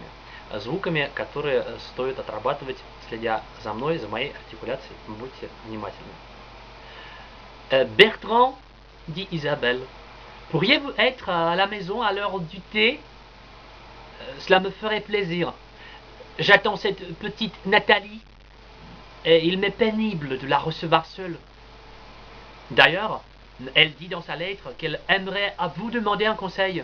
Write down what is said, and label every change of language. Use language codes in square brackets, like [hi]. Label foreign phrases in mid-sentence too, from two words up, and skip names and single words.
[ru] Звуками, которые стоит отрабатывать, следя за мной, за моей артикуляцией. Будьте внимательны. [fr] Bertrand, dit Isabelle, pourriez-vous être à la maison à l'heure du thé? Cela me ferait plaisir. J'attends cette petite Nathalie et il m'est pénible de la recevoir seule. D'ailleurs, elle dit dans sa lettre qu'elle aimerait à vous demander un conseil.